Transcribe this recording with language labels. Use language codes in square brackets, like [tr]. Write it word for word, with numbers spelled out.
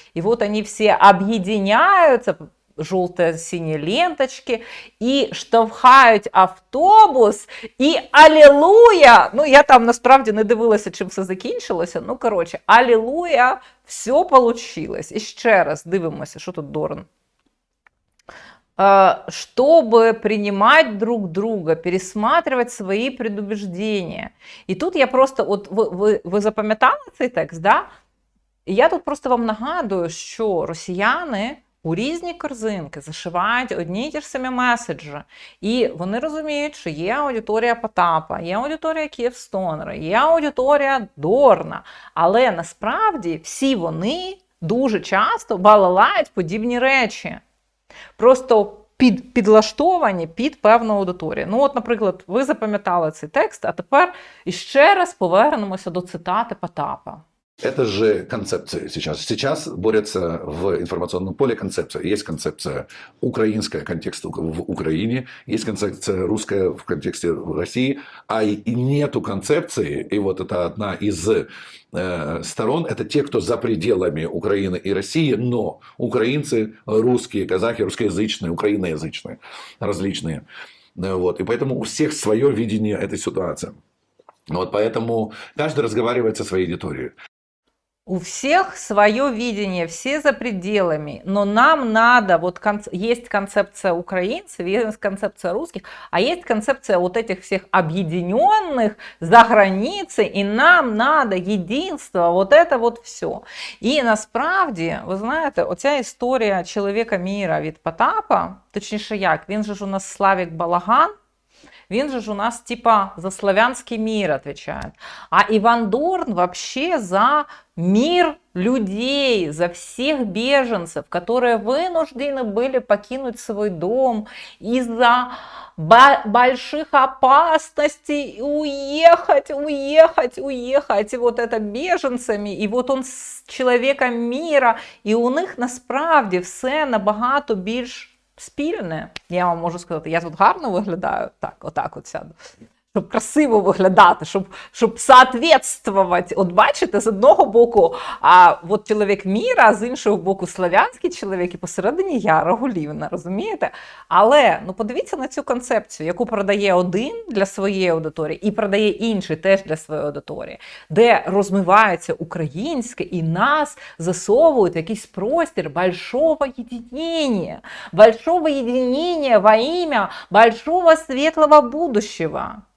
[uk] І от вони всі об'єднуються, жовто-сині ленточки, і штовхають автобус, і алілуя! Ну, я там насправді не дивилася, чим все закінчилося. Ну, коротше, алілуя, все вийшло. І ще раз дивимося, що тут Дорн. [ru] Чтобы принимать друг друга, пересматривать свои предубеждения. [uk] І тут я просто, от ви, ви, ви запам'ятали цей текст, да? І я тут просто вам нагадую, що росіяни у різні корзинки зашивають одні й ті ж самі меседжі. І вони розуміють, що є аудиторія Потапа, є аудиторія Київстонера, є аудиторія Дорна. Але насправді всі вони дуже часто балалають подібні речі. Просто під, підлаштовані під певну аудиторію. Ну от, наприклад, ви запам'ятали цей текст, а тепер іще раз повернемося до цитати Потапа. [ru] Это же концепции сейчас. Сейчас борются в информационном поле концепции. Есть концепция украинская, контекст в Украине, есть концепция русская в контексте России, а и нету концепции, и вот это одна из э, сторон, это те, кто за пределами Украины и России, но украинцы, русские, казахи, русскоязычные, украиноязычные, различные. Вот. И поэтому у всех свое видение этой ситуации. Вот поэтому каждый разговаривает со своей аудиторией. У всех свое видение, все за пределами, но нам надо, вот кон, есть концепция украинцев, есть концепция русских, а есть концепция вот этих всех объединенных за границей, и нам надо единство, вот это вот все. [uk] І насправді, ви знаєте, оця історія чоловіка міра від Потапа, точніше як, він же ж у нас Славік Балаган, він же ж у нас типа [ru] за славянский мир отвечает. А Иван Дорн вообще за мир людей, за всех беженцев, которые вынуждены были покинуть свой дом из-за ба- больших опасностей, уехать, уехать, уехать. И вот это беженцами, и вот он с человеком мира, и у них [uk] насправді все набагато більш спільне, я вам можу сказати, я тут гарно виглядаю, так, отак от сяду, щоб красиво виглядати, щоб, щоб соответствувати. От бачите, з одного боку, а от чоловік міра, а з іншого боку, славянський чоловік, і посередині я, Рогулівна, розумієте? Але, ну, подивіться на цю концепцію, яку продає один для своєї аудиторії і продає інший теж для своєї аудиторії, де розмивається українське і нас засовують в якийсь простір большого єдинення, большого єдинення во ім'я большого світлого будущего.